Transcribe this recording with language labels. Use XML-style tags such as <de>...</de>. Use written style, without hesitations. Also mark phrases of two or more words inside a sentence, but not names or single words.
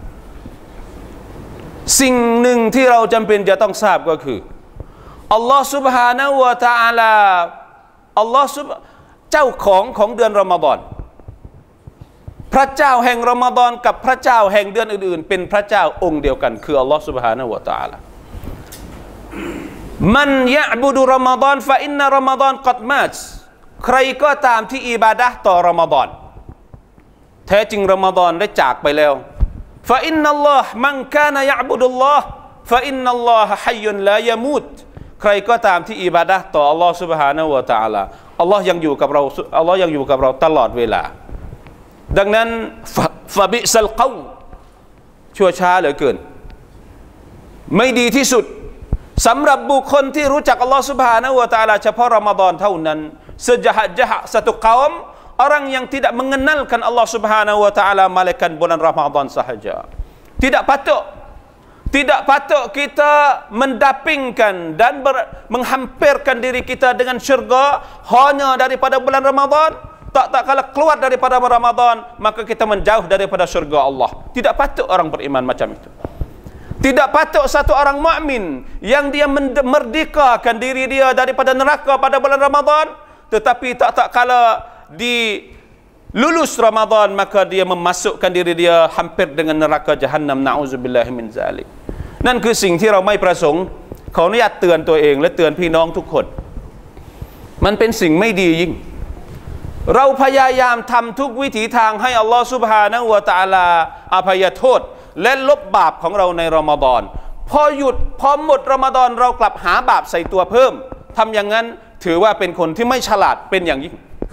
<th>สิ่งหนึ่งที่เราจำเป็นจะต้องทราบก็คืออัลลอฮฺ</th> <ar>سبحانه وتعالى</ar> <th>อัลลอฮฺเจ้าของเดือนรอมฎอนพระเจ้าแห่งรอมฎอนกับพระเจ้าแห่งเดือนอื่นๆเป็นพระเจ้าองค์เดียวกันคืออัลลอฮฺ</th> <ar>سبحانه وتعالى من يعبد رمضان فإن رمضان قد مات</ar> <th>ใครก็ตามที่อิบาดะห์ต่อรอมฎอน แท้จริงรอมฎอนได้จากไปแล้ว</th> <ar>فإن الله من كان يعبد الله فإن الله حي لا يموت</ar> <th>ใครก็ตามที่อิบาดะห์ต่ออัลลอฮ์ سبحانه และ تعالى อัล ลอฮ์ยังอยู่กับเราอัลลอฮ์ยังอยู่กับเราตลอดเวลาดังนั้น</th> <ar>فبئس القوم</ar> <th>ชั่วช้าเหลือเกินไม่ดีที่สุดสำหรับบุคคลที่รู้จักอัลลอฮ์ سبحانه และ تعالى เฉพาะรอมฎอนเท่านั้น</th> <ms>sejahat-jahat satu kaum orang yang tidak mengenalkan Allah Subhanahu wa taala malaikat bulan Ramadan sahaja. Tidak patut kita mendapingkan dan menghampirkan diri kita dengan syurga hanya daripada bulan Ramadan. Tak kalau keluar daripada Ramadan maka kita menjauh daripada syurga Allah. Tidak patut orang beriman macam itu. Tidak patut satu orang mukmin yang dia merdekakan diri dia daripada neraka pada bulan Ramadan, tetapi tak kala di lulus Ramadan maka dia memasukkan diri dia hampir dengan neraka Jahannam.</ms> <ar>نعوذ بالله من ذلك.</ar> <th>นั่นคือสิ่งที่เราไม่ประสงค์ขออนุญาตเตือนตัวเองและเตือนพี่น้องทุกคนมันเป็นสิ่งไม่ดียิ่งเราพยายามทำทุกวิถีทางให้อัลลอฮฺ</th> <ar>سبحانه وتعالى</ar> <th>อภัยโทษและลบบาปของเราในรอมฎอนพอหมดรอมฎอนเรากลับหาบาปใส่ตัวเพิ่มทำอย่างนั้นถือว่าเป็นคนที่ไม่ฉลาดเป็นอย่างยิ่ง</th>